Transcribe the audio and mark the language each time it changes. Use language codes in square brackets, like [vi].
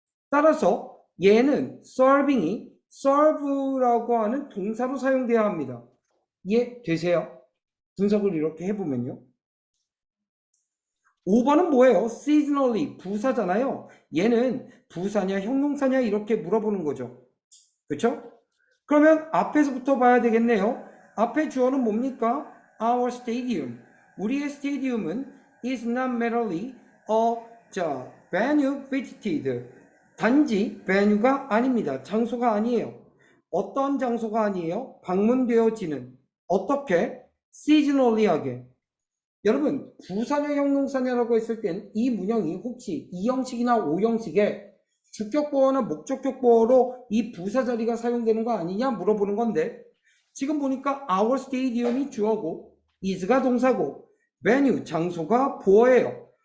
[ko] 따라서 얘는 serving이 serve라고 하는 동사로 사용되어야 합니다. 이해되세요? 분석을 이렇게 해보면요. 5번은 뭐예요? seasonally, 부사잖아요. 얘는 부사냐 형용사냐 이렇게 물어보는 거죠. 그렇죠? 그러면 앞에서부터 봐야 되겠네요. 앞에 주어는 뭡니까? [en] Our stadium. [ko] 우리의 스테디움은 [en] is not merely a venue visited. [ko] 단지 venue가 아닙니다. 장소가 아니에요. 어떤 장소가 아니에요? 방문되어지는. 어떻게? seasonally하게. 여러분 부사냐 형용사냐라고 했을 땐 이 문형이 혹시 2형식이나 5형식에 주격보어나 목적격보어로 이 부사 자리가 사용되는 거 아니냐 물어보는 건데 지금 보니까 [en] our stadium [ko] 이 주어고 is가 동사고 venue 장소가 보어예요.